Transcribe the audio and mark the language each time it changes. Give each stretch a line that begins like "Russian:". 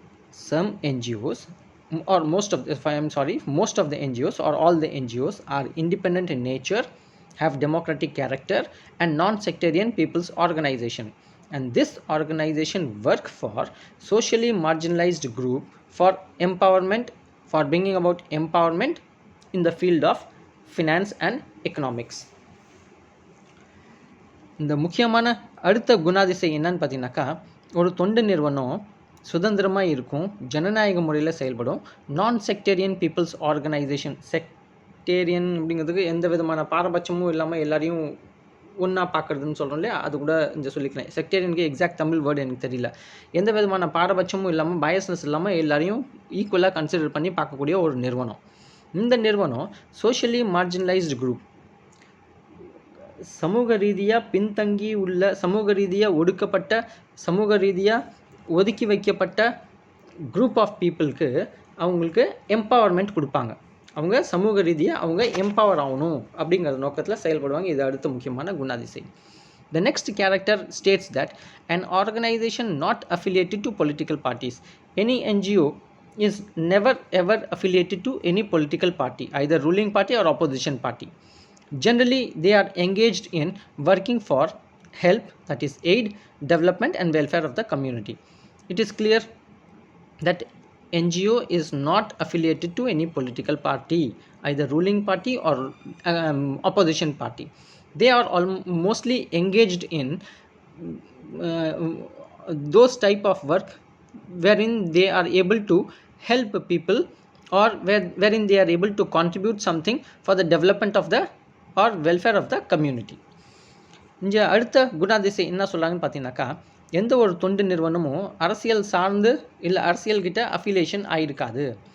English: Some NGOs or most of the NGOs or all the NGOs are independent in nature, have democratic character, and non-sectarian people's organization. And this organization work for socially marginalized group for empowerment, for bringing about empowerment in the field of finance and economics.
Tamil: இந்த முக்கியமான அடுத்த குணாதிசை என்னன்னு பார்த்தீங்கன்னாக்கா, ஒரு தொண்டு நிறுவனம் சுதந்திரமாக இருக்கும், ஜனநாயக முறையில் செயல்படும்,
English: Non sectarian people's organisation.
Tamil: செக்டேரியன் அப்படிங்கிறதுக்கு எந்த விதமான பாரபட்சமும் இல்லாமல் எல்லாரையும் ஒன்றா பார்க்குறதுன்னு சொல்கிறோம் இல்லையா, அது கூட இங்கே சொல்லிக்கிறேன். செக்டேரியனுக்கு எக்ஸாக்ட் தமிழ் வேர்டு எனக்கு தெரியல. எந்த விதமான பாரபட்சமும் இல்லாமல், பயஸ்னஸ் இல்லாமல் எல்லாரையும்
English: ஈக்குவலாக கன்சிடர்
Tamil: பண்ணி பார்க்கக்கூடிய ஒரு நிறுவனம். இந்த நிறுவனம்
English: socially marginalised group,
Tamil: சமூக ரீதியாக பின்தங்கி உள்ள, சமூக ரீதியாக ஒடுக்கப்பட்ட, சமூக ரீதியாக ஒதுக்கி வைக்கப்பட்ட
English: group of பீப்புளுக்கு
Tamil: அவங்களுக்கு எம்பவர்மெண்ட் கொடுப்பாங்க. அவங்க சமூக ரீதியாக அவங்க எம்பவர் ஆகணும் அப்படிங்கிற நோக்கத்தில் செயல்படுவாங்க. இது அடுத்த முக்கியமான குணாதிசை.
English: The next character states that an organization not affiliated to political parties. Any NGO is never ever affiliated to any political party, either ruling party or opposition party. Generally, they are engaged in working for help, that is aid, development and welfare of the community. It is clear that NGO is not affiliated to any political party, either ruling party or opposition party. They are mostly engaged in those type of work wherein they are able to help people or wherein they are able to contribute something for the development of the or welfare of the community.
Tamil: இங்கே அடுத்த குணாதிசை என்ன சொல்கிறாங்கன்னு பார்த்தீங்கன்னாக்கா, எந்த ஒரு தொண்டு நிறுவனமும் அரசியல் சார்ந்து இல்லை அரசியல்கிட்ட அஃபிலியேஷன் ஆகிருக்காது.